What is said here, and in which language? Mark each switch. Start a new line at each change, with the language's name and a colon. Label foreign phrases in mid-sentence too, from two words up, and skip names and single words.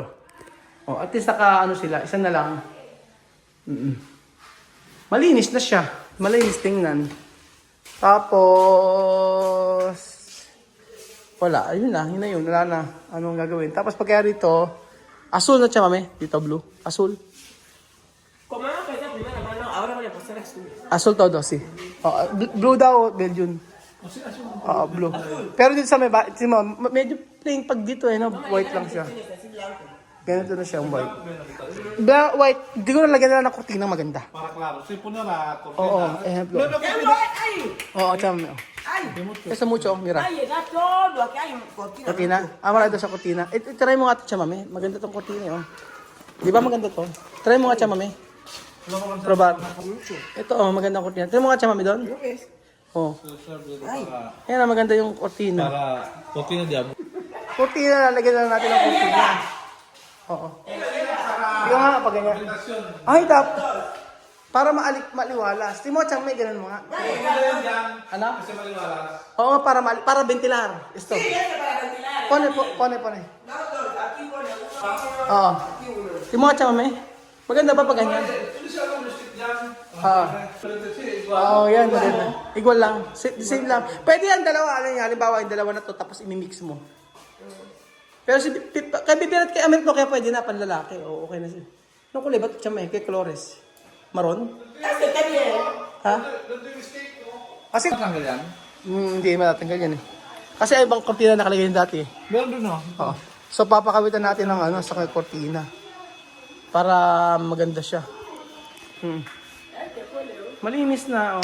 Filipino: O, at least sila. Isa na lang. Malinis na siya. Malinis tingnan. Tapos wala. Ayun na. Yun. Wala na. Anong gagawin? Tapos pagkaya rito, azul na siya, mami. Dito, blue.
Spanish: Azul. Como no empecé primero, hermano, ahora voy a pasar azul. Azul todo,
Filipino: si. Blue daw, Belgian. Blue. Pero dito sa may medyo plain pag dito no? White lang siya. Ganito na siya, white. White, di ko nalagyan na ng kurtinang maganda.
Spanish: Para claro, sí, poner la cortina. Oo, ejemplo. Oo, chame. Esa mucho, mira. Ay, está todo, aquí hay cortina. Cortina?
Filipino: Wala daw sa cortina. Try mo nga ito, mami. Maganda tong cortina, oh. Di ba maganda to? Try mo nga, mami. Probar. Ito, magandang cortina. Try mo nga, mami, doon. Oh. Ayan, maganda yung cortina.
Spanish: Para cortina diablo.
Filipino: Cortina, lalagyan na natin ang cortina. Oo. Di ka nga, pag ganyan. Ay, para maliwalas. Di mo, may ganun mo nga. Ano? Kasi maliwalas. Oo nga,
Spanish: para ventilar. Esto. Pone.
Filipino: Oo. Di mo, may. Maganda ba pag ganyan? Yan, maganda. Igual lang. Same lang. Pwede yan, dalawa. Halimbawa, yung dalawa na to, tapos imimix mo. Pero kay Bibian at kay Amir, kaya pwede na, panlalaki. Okay na siya. Anong kulay ba ito, Chamay?
Spanish: Kay Colores? Maron? Este está bien. Ha?
Filipino: Kasi, Tanggal yan? hindi matatanggal yan eh. Kasi ay ibang kortina nakalagay yun dati eh. Meron doon oh. Oo. So papakawitan natin ng ano sa kortina para maganda siya. Malinis na.